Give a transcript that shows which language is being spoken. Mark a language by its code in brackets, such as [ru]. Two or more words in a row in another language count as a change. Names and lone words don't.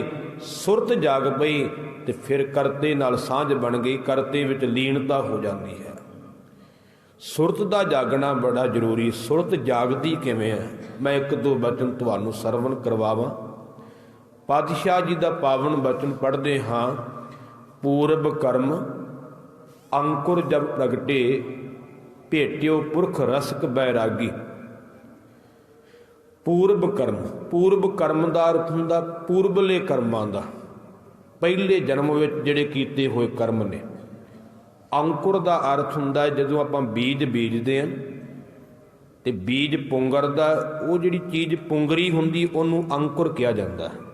[pa] ਸੁਰਤ ਜਾਗ ਪਈ ਤੇ ਫਿਰ ਕਰਤੇ ਨਾਲ ਸਾਂਝ ਬਣ ਗਈ, ਕਰਤੇ ਵਿੱਚ ਲੀਨਤਾ ਹੋ ਜਾਤੀ ਹੈ। ਸੁਰਤ ਦਾ ਜਾਗਣਾ ਬੜਾ ਜ਼ਰੂਰੀ। ਸੁਰਤ ਜਾਗਦੀ ਕਿਵੇਂ ਹੈ, ਮੈਂ ਇੱਕ ਦੋ ਬਚਨ ਤੁਹਾਨੂੰ ਸਰਵਣ ਕਰਵਾਵਾਂ। ਪਾਤਸ਼ਾਹ ਜੀ ਦਾ ਪਾਵਨ ਬਚਨ ਪੜ੍ਹਦੇ ਹਾਂ, [hi] पूरब कर्म अंकुर जब प्रगटे, भेटियो पुरख रसक बैरागी। [pa] ਪੂਰਬ ਕਰਮ ਕਾ ਅਰਥ ਹੁੰਦਾ ਪੂਰਬਲੇ ਕਰਮਾਂ ਦਾ, ਪਹਿਲੇ ਜਨਮ ਵਿੱਚ ਜਿਹੜੇ ਕੀਤੇ ਹੋਏ ਕਰਮ ਨੇ। ਅੰਕੁਰ ਕਾ ਅਰਥ ਹੁੰਦਾ ਜਦੋਂ ਆਪਾਂ ਬੀਜ ਬੀਜਦੇ ਹੈਂ ਤੇ ਬੀਜ ਪੁੰਗਰਦਾ, ਵੋ ਜਿਹੜੀ ਚੀਜ਼ ਪੁੰਗਰੀ ਹੁੰਦੀ ਉਹਨੂੰ ਅੰਕੁਰ ਕਹਾ ਜਾਤਾ ਹੈ।